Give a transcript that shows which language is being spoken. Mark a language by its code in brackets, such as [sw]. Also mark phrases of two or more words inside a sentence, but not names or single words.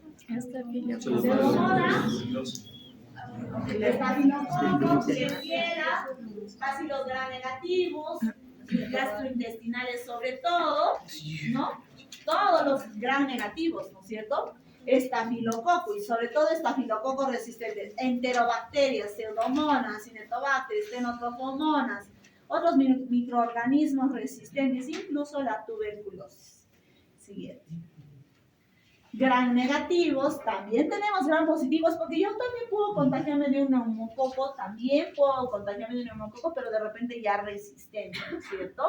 [es] Pseudomonas, estafilococcus, Klebsiella, bacilos gram negativos, gastrointestinales sobre todo, ¿no? Todos los gram negativos, ¿no es cierto? Estafilococcus, y sobre todo estafilococos resistentes, enterobacterias, pseudomonas, cinetobacterias, xenotropomonas, otros microorganismos resistentes, incluso la tuberculosis. Siguiente. Gran negativos, también tenemos gran positivos, porque yo también puedo contagiarme de un neumococo, pero de repente ya resistente, ¿no es cierto?